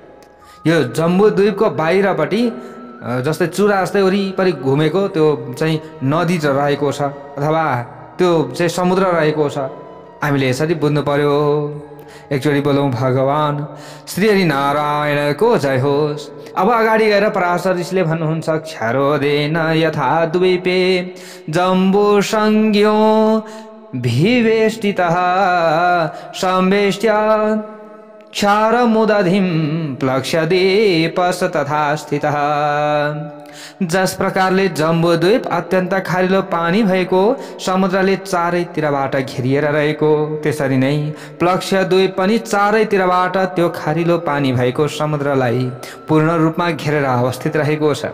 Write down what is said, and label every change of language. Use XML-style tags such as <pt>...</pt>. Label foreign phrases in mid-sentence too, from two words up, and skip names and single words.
<ne>यो जम्बूद्वीपको बाहिरपट्टि जस्तै चुरा जस्तै वरिपरि घुमेको त्यो चाहिँ नदी रहेको छ अथवा त्यो चाहिँ समुद्र रहेको छ। हामीले यसरी बुझ्नु पर्यो। एकचोटि बोलौँ भगवान श्री हरि नारायणको जय होस्। अब अगाडि गएर पराशर ऋषिले भन्नुहुन्छ,</ne> <sa>क्षरोदेन यथा द्वीपे जम्बू संज्ञो विवेष्टितः संवेष्ट्य क्षारमुदधिं प्लक्ष्यदीपस् तथा स्थितः।</sa> <ne>जस प्रकारले जम्बूद्वीप अत्यन्त खारिलो पानी भएको समुद्रले चारैतिरबाट घेरिएर रहेको, त्यसरी नै प्लक्ष्यद्वीप पनि चारैतिरबाट त्यो खारिलो पानी भएको समुद्रलाई पूर्ण रूपमा घेरेर अवस्थित रहेको छ।</ne>